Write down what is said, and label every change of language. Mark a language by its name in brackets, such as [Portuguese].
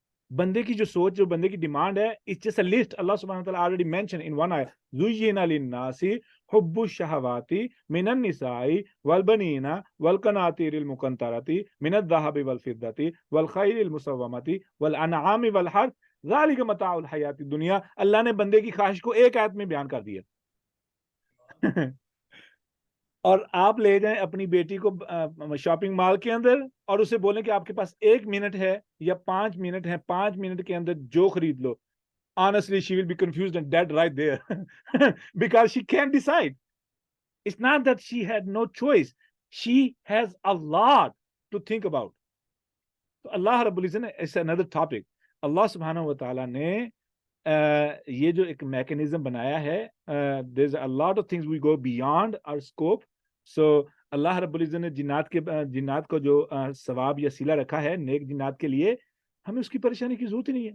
[Urdu] بندے کی جو سوچ، جو بندے کی ڈیمانڈ ہے، [English] It's just a list. [Arabic] اللہ سبحانہ وتعالی [English] already mentioned in one ayah [Arabic] زُيِّنَ لِلنَّاسِ حُبُّ الشَّهَوَاتِ مِنَ النِّسَاءِ وَالْبَنِينَ وَالْقَنَاطِيرِ الْمُقَنطَرَةِ مِنَ الذَّهَبِ وَالْفِضَّةِ وَالْخَيْلِ الْمُسَوَّمَةِ وَالْأَنْعَامِ وَالْحَرْثِ ذَلِكَ مَتَاعُ الْحَيَاةِ الدُّنْيَا. [Urdu] اللہ نے بندے کی خواہش کو ایک آیت میں بیان کر دیا. اور آپ لے جائیں اپنی بیٹی کو شاپنگ مال کے اندر اور اسے بولیں کہ آپ کے پاس 1 منٹ ہے یا 5 منٹ ہے، 5 منٹ کے اندر جو خرید لو. [English] honestly, she will be confused and dead right there because she can't decide. It's not that she had no choice. She has a lot to think about. [Urdu] تو اللہ رب العزت نے اس [English] another topic. [Urdu] اللہ سبحانہ و تعالیٰ نے یہ جو ایک میکنزم بنایا ہے, [English] there's a lot of things we go beyond our scope. [Urdu] So اللہ رب العزت نے جنات کو جو ثواب یا صلہ رکھا ہے نیک جنات کے لیے, ہمیں اس کی پریشانی کی ضرورت ہی نہیں ہے.